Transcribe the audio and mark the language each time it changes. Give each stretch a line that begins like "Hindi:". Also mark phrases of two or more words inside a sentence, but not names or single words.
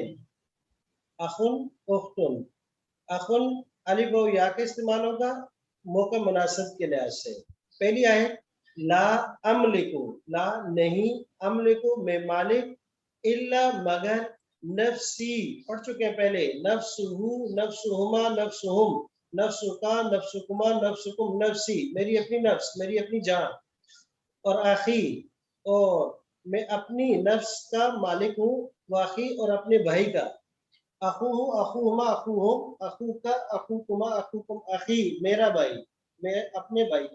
Arabic: اخن اختن،
Urdu: اخن الف و یا کا استعمال ہوگا موقع مناسب کے لحاظ سے. پہلی آیت
Arabic: لا املکو،
Urdu: لا نہیں، املکو میں مالک، الا مگر، نفسی پڑھ چکے ہیں پہلے،
Arabic: نفسہو نفسہما نفسہم نفسکا نفسکما نفسکم نفسی
Urdu: میری اپنی نفس، میری اپنی جان. اور آخی اور میں اپنی نفس کا مالک ہوں، واخی اور اپنے بھائی کا،
Arabic: اخوہ اخوہما اخوہم اخو کا اخوکما اخوکم اخی
Urdu: میرا بھائی، میں اپنے بھائی کا۔